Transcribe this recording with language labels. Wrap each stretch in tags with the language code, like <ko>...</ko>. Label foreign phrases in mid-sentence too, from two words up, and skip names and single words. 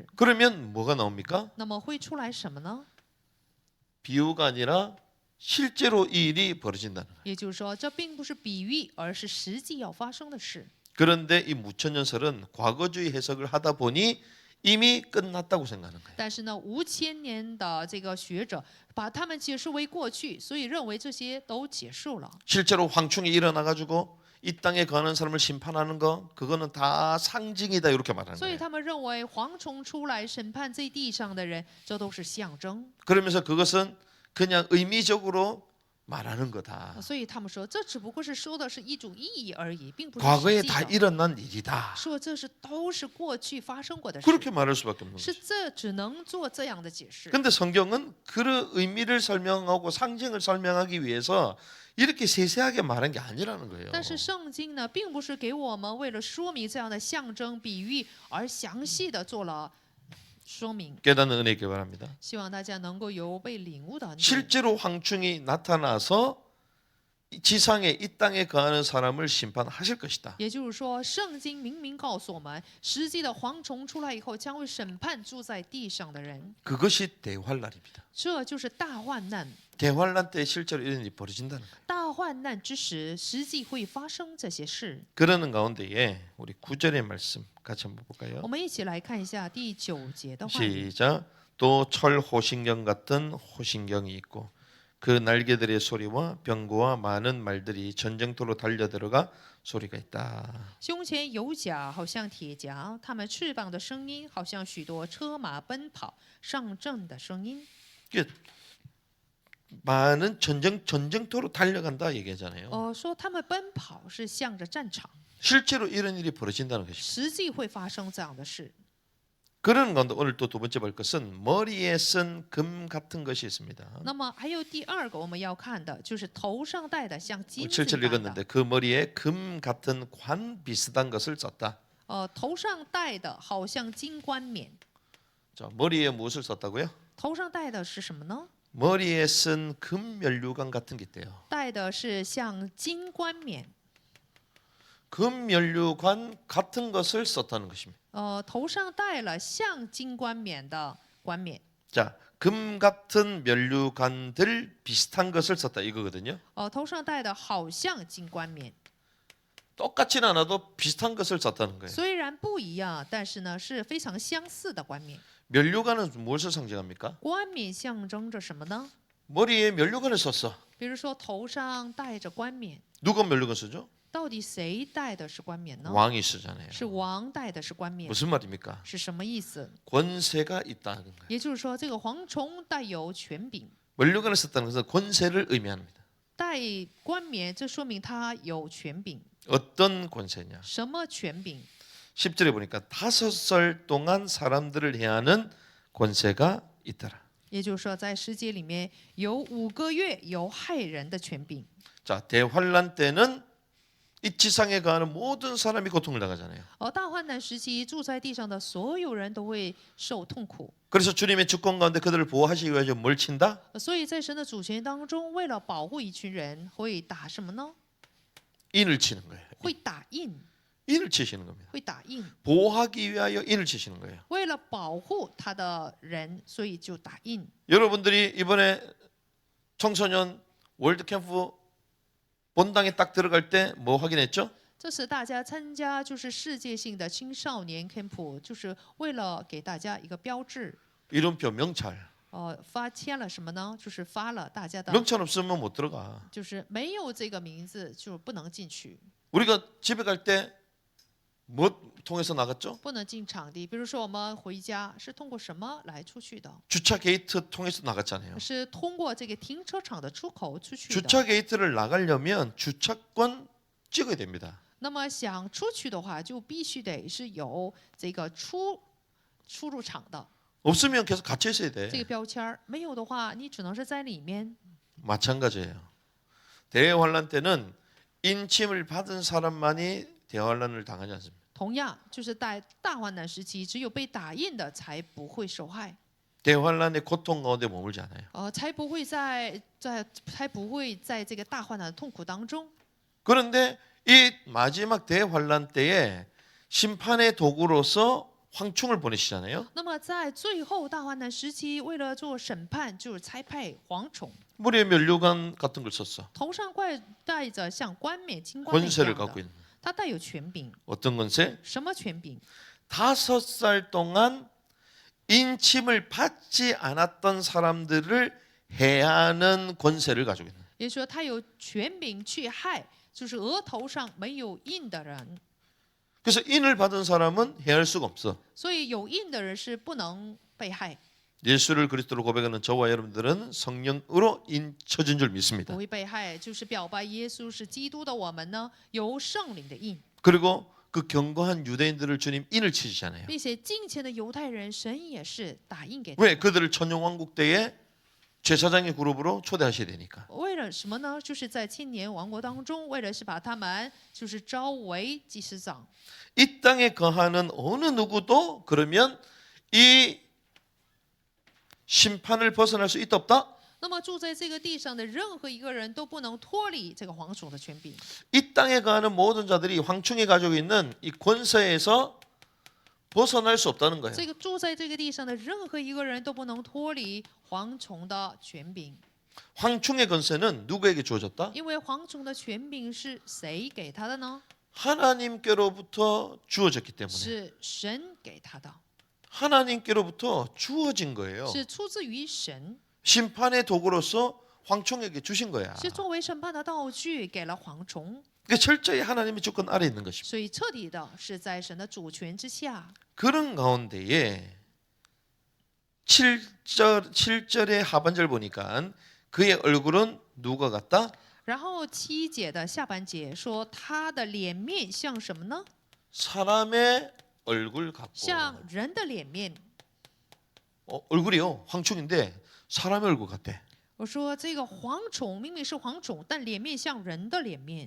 <ko>그러면 뭐가 나옵니까?</ko> <zh>那么会出来什么呢？</zh> <ko>비유가 아니라 실제로 이 일이 벌어진다는 거예요.</ko> <zh>也就是说，这并不是比喻，而是实际要发生的事。</zh> <ko>그런데 이 무천년설은 과거주의 해석을 하다 보니 이미 끝났다고 생각하는 거예요.</ko> <zh>但是呢，5000年的这个学者把他们解释为过去，所以认为这些都结束了。</zh> <ko>실제로 황충이 일어나 가지고 이 땅에 거하는 사람을 심판하는 거 그거는 다 상징이다 이렇게 말하는</ko> <zh>所以</zh> <ko>거예요.</ko> <zh>他们认为蝗虫出来审判这地上的人，这都是象征。</zh> <ko>그러면서 그것은 그냥 의미적으로 말하는 거다.</ko> <zh>所以他们说，这只不过是说的是一种意义而已，并不是</zh> <ko>과거에</ko> <zh>实际</zh> <ko>다</ko> <zh>的。</zh> <ko>일어난 일이다.</ko> <zh>说这是都是过去发生过的事，</zh> <ko>그렇게 말할 수밖에 없는</ko> <zh>是</zh> <ko>거죠.</ko> <zh>这只能做这样的解释。</zh> <ko>근데 성경은 그 의미를 설명하고 상징을 설명하기 위해서 이렇게 세세하게 말한 게 아니라는 거예요.</ko> <zh>但是圣经呢，并不是给我们为了说明这样的象征比喻而详细的做了说明。</zh> <ko>깨닫는 은혜 있기 바랍니다.</ko> <zh>希望大家能够有被领悟的恩典。</zh> <ko>실제로 황충이 나타나서 이 지상에 이 땅에 거하는 사람을 심판하실 것이다.</ko> <zh>也就是说，圣经明明告诉我们，实际的蝗虫出来以后，将会审判住在地上的人，</zh> <ko>그것이 대환란입니다.</ko> <zh>这就是大患难。</zh> <ko>대환란 때 실제로 이런 일이 벌어진다는 거예요.</ko> <zh>大患难之时，实际会发生这些事。</zh> <ko>그러는 가운데에 우리 9절의 말씀 같이 한번 볼까요?</ko> <zh>我们一起来看一下第9节的话语。</zh> <ko>시작. 또 철 호신경 같은 호신경이 있고 그 날개들의 소리와 병거와 많은 말들이 전쟁터로 달려들어가 소리가 있다.</ko> <zh>胸前有甲，好像铁甲；它们翅膀的声音，好像许多车马奔跑上阵的声音。</zh> <ko>이게 많은 전쟁터로 달려간다 얘기하잖아요.</ko> <zh>说他们奔跑是向着战场，</zh> <ko>실제로 이런 일이 벌어진다는 것입니다.</ko> <zh>实际会发生这样的事。</zh> <ko>그런 가운데 오늘 또 두 번째 볼 것은 머리에 쓴 금 같은 것이 있습니다.</ko> <zh>那么还有第二个我们要看的，就是头上戴的像金子</zh> <ko>7절</ko> <zh>一般的。</zh> <ko>읽었는데 그 머리에 금 같은 관 비슷한 것을 썼다.</ko> <zh>头上戴的好像金冠冕，</zh> <ko>자, 머리에 무엇을 썼다고요?</ko> <zh>头上戴的是什么呢？</zh> <ko>머리에 쓴 금 면류관 같은 게 있대요.</ko> <zh>戴的是像金冠冕，</zh> <ko>금 면류관 같은 것을 썼다는 것입니다.</ko> <zh>头上戴了像金冠冕的冠冕。</zh> <ko>자, 금 같은 면류관들 비슷한 것을 썼다 이거거든요.</ko> <zh>头上戴的好像金冠冕，</zh> <ko>똑같진 않아도 비슷한 것을 썼다는 거예요.</ko> <zh>虽然不一样，但是呢是非常相似的冠冕。</zh> <ko>면류관은 무엇을 상징합니까?</ko> <zh>冠冕象征着什么呢？</zh> <ko>머리에 면류관을 썼어.</ko> <zh>比如说头上戴着冠冕，</zh> <ko>누가 면류관 쓰죠?</ko> <zh>到底谁戴的是冠冕呢？</zh> <ko>왕이 쓰잖아요.</ko> <zh>是王戴的是冠冕，</zh> <ko>무슨 말입니까?</ko> <zh>是什么意思？</zh> <ko>권세가 있다는 거예요.</ko> <zh>也就是说，这个蝗虫带有权柄，</zh> <ko>면류관을 썼다는 것은 권세를 의미합니다.</ko> <zh>戴冠冕，这说明他有权柄。</zh> <ko>어떤 권세냐?</ko> <zh>什么权柄？</zh> <ko>10절에 보니까 5살 동안 사람들을 해하는 권세가 있더라.</ko> <zh>也就是说，在世界里面有5个月有害人的权柄。</zh> <ko>자, 대환란 때는 이 지상에 거하는 모든 사람이 고통을 당하잖아요.</ko> <zh>大患难时期，住在地上的所有人都会受痛苦。</zh> <ko>그래서 주님의 주권 가운데 그들을 보호하시기 위해서 뭘 친다?</ko> <zh>所以在神的主权当中，为了保护一群人，会打什么呢？</zh> <ko>인을 치는 거예요.</ko> <zh>会打印，</zh> <ko>인을 치시는 겁니다.</ko> <zh>会打印。</zh> <ko>보호하기 위하여 인을 치시는 거예요.</ko> <zh>为了保护他的人，所以就打印。</zh> <ko>여러분들이 이번에 청소년 월드 캠프 본당에 딱 들어갈 때 뭐 확인했죠?</ko> <zh>这是大家参加就是世界性的青少年 camp，就是为了给大家一个标志。</zh> <ko>이름표 명찰.</ko> <zh>发签了什么呢？就是发了大家的，</zh> <ko>명찰 없으면 못 들어가.</ko> <zh>就是没有这个名字就不能进去，</zh> <ko>우리가 집에 갈 때 뭐 통해서 나갔죠?</ko> <zh>不能进场地。比如说我们回家是通过什么来出去的？</zh> <ko>주차 게이트 통해서 나갔잖아요.</ko> <zh>是通过这个停车场的出口出去的。</zh> <ko>주차 게이트를 나가려면 주차권 찍어야 됩니다.</ko> <zh>那么想出去的话，就必须得是有这个出入场的</zh> <ko>없으면 계속 갇혀 있어야</ko> <zh>这</zh> <ko>돼.</ko> <zh>个标签儿，没有的话，你只能是在里面。</zh> <ko>마찬가지예요. 대환란 때는 인침을 받은 사람만이 대환란을 당하지 않습니다.</ko> <zh>同样，就是在大患难时期，只有被打印的才不会受害，</zh> <ko>대환란의 고통 가운데 머물지 않아요.</ko> <zh>才不会在这个大患难的痛苦当中。</zh> <ko>그런데 이 마지막 대환란 때에 심판의 도구로서 황충을 보내시잖아요.</ko> <zh>那么在最后大患难时期，为了做审判，就是差派蝗虫，</zh> <ko>머리에 면류관 같은 걸 썼어.</ko> <zh>头上戴着像冠冕、金冠冕一</zh> <ko>권세를</ko> <zh>样</zh> <ko>갖고</ko> <zh>的，</zh> <ko>있는.</ko> <zh>他带有权柄。</zh> <ko>어떤 권세?</ko> <zh>什么权柄？</zh> <ko>5살 동안 인침을 받지 않았던 사람들을 해하는 권세를 가지고 있는.</ko> <zh>也就是说，他有权柄去害，就是额头上没有印的人。</zh> <ko>그래서 인을 받은 사람은 해할 수가 없어.</ko> <zh>所以有印的人是不能被害，</zh> <ko>예수를 그리스도로 고백하는 저와 여러분들은 성령으로 인 쳐진 줄</ko> <zh>不</zh> <ko>믿습니다.</ko> <zh>会被害，就是表白耶稣是基督的我们呢，有圣灵的印，</zh> <ko>그리고 그 견고한 유대인들을 주님 인을 치시잖아요.</ko> <zh>并且敬虔的犹太人，神也是打印给他</zh> <ko>왜</ko> <zh>们。</zh> <ko>그들을 천용왕국 때에 제사장의 그룹으로 초대하셔야 되니까.</ko> <zh>为了什么呢？就是在千年王国当中，为了是把他们就是招为祭司长。</zh> <ko>이 땅에 거하는 어느 누구도 그러면 이 심판을 벗어날 수 있다 없다?</ko> <zh>那么住在这个地上的任何一个人都不能脱离这个蝗虫的权柄。</zh> <ko>이 땅에 거하는 모든 자들이 황충이 가지고 있는 이 권세에서 벗어날 수 없다는 거예요.</ko> <zh>这个住在这个地上的任何一个人都不能脱离蝗虫的权柄，</zh> <ko>황충의 권세는 누구에게 주어졌다?</ko> <zh>因为蝗虫的权柄是谁给他的呢？</zh> <ko>하나님께로부터 주어졌기 때문에</ko> <zh>是神给他的，</zh> <ko>하나님께로부터 주어진 거예요.</ko> <zh>是出自于神，</zh> <ko>심판의 도구로서 황충에게 주신 거야.</ko> <zh>是作为审判的道具给了蝗虫，</zh> <ko>그러니까 철저히 하나님의 주권 아래 있는 것입니다.</ko> <zh>所以彻底的是在神的主权之下。</zh> <ko>그런 가운데에 7절의 하반절 보니까 그의 얼굴은 누가 같다?</ko> <zh>然后7节的下半节说他的脸面像什么呢？</zh> <ko>사람의 얼굴 같고.</ko> <zh>像人的脸面。</zh> <ko>얼굴이요 황충인데 사람의 얼굴 같대.</ko> <zh>我说这个蝗虫明明是蝗虫，但脸面像人的脸面。</zh>